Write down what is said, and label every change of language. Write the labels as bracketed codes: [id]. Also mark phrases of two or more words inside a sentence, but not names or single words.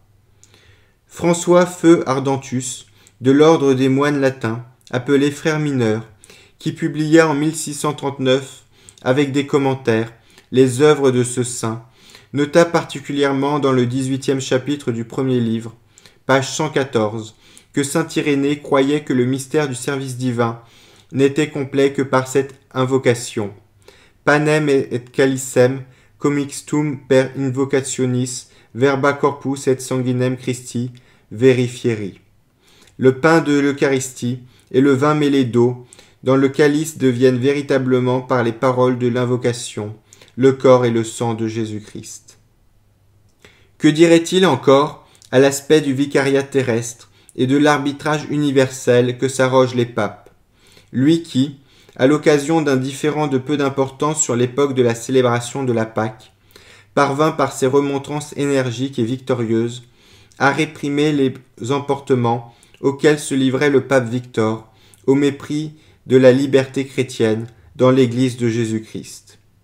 [fr] François Feu Ardentus, de l'ordre des moines latins, appelé frère mineur, qui publia en 1639, avec des commentaires, les œuvres de ce saint, nota particulièrement dans le 18e chapitre du premier livre, page 114, que saint Irénée croyait que le mystère du service divin n'était complet que par cette invocation. [la] Panem et calicem commixtum per invocationis verba corpus et sanguinem Christi verifieri. [fr] Le pain de l'Eucharistie et le vin mêlé d'eau dans le calice deviennent véritablement par les paroles de l'invocation le corps et le sang de Jésus-Christ. Que dirait-il encore à l'aspect du vicariat terrestre et de l'arbitrage universel que s'arrogent les papes, lui qui, à l'occasion d'un différend de peu d'importance sur l'époque de la célébration de la Pâque, parvint par ses remontrances énergiques et victorieuses à réprimer les emportements auxquels se livrait le pape Victor au mépris de la liberté chrétienne dans l'Église de Jésus-Christ.